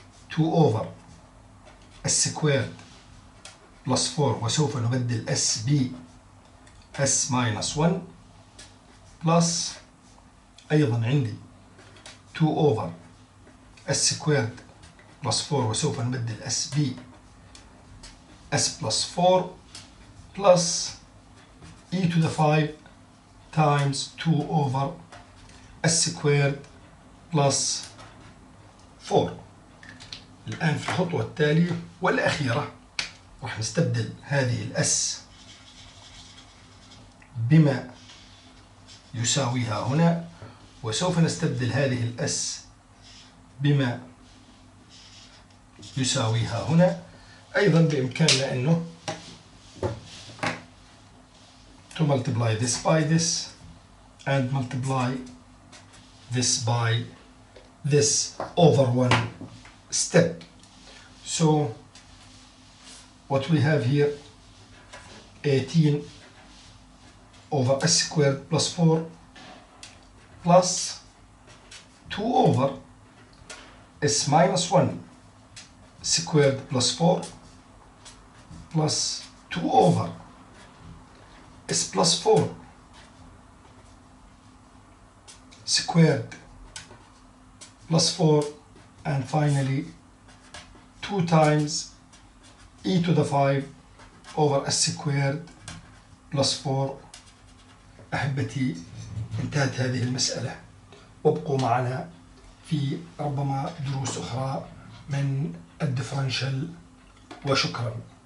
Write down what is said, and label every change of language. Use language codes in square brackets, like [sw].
[en] 2 over s squared plus 4، [ar] وسوف نبدل s ب [en] s minus 1 plus [ar] أيضا عندي [en] 2 over s squared plus 4، وسوف نبدل s ب s plus 4 plus e to the 5 times 2 over s squared plus 4. [ar] الآن في الخطوة التالية والأخيرة راح نستبدل هذه الأس بما يساويها هنا، وسوف نستبدل هذه الأس بما يساويها هنا. أيضا بإمكاننا أنه [en] to multiply this by this and multiply this by this over one step. So what we have here 18 over s squared plus 4 plus 2 over s minus 1 squared plus 4 plus 2 over s plus 4 squared plus 4, and finally 2 times e to the 5 over s squared plus 4. [ar] أحبتي انتهت هذه المسألة، وابقوا معنا في ربما دروس أخرى من الديفرنشال، وشكرا.